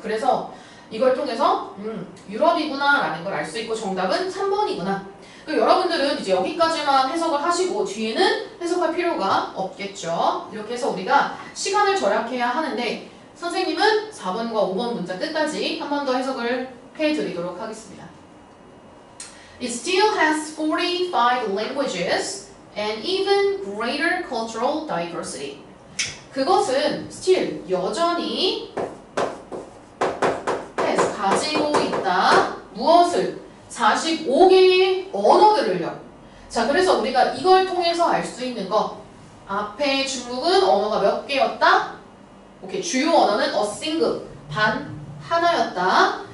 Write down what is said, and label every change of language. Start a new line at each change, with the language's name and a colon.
Korean: 그래서 이걸 통해서 유럽이구나 라는 걸 알 수 있고 정답은 3번이구나. 여러분들은 이제 여기까지만 해석을 하시고 뒤에는 해석할 필요가 없겠죠. 이렇게 해서 우리가 시간을 절약해야 하는데 선생님은 4번과 5번 문장 끝까지 한 번 더 해석을 해드리도록 하겠습니다.
English: It still has 45 languages and even greater cultural diversity.
Korean: 그것은 still 여전히 has 가지고 있다. 무엇을? 45개의 언어들을요. 자, 그래서 우리가 이걸 통해서 알 수 있는 거. 앞에 중국은 언어가 몇 개였다? 오케이, 주요 언어는 a single, 단 하나였다.